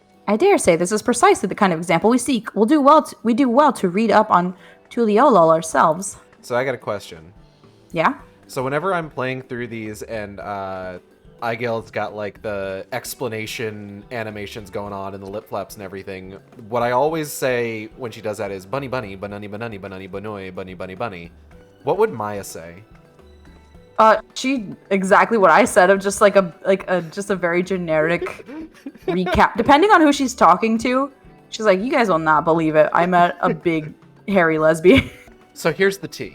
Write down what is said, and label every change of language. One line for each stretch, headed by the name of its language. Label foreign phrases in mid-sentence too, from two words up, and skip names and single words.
English: I dare say this is precisely the kind of example we seek. We do well to read up on Tuliolol ourselves. So I got a question. Yeah? So whenever I'm playing through these and Igil's got like the explanation animations going on and the lip flaps and everything, what I always say when she does that is bunny bunny, banani banani, banani banoi, bunny bunny bunny. What would Maya say? She exactly what I said of just like a very generic recap. Depending on who she's talking to, she's like, you guys will not believe it. I met a big hairy lesbian. So here's the tea.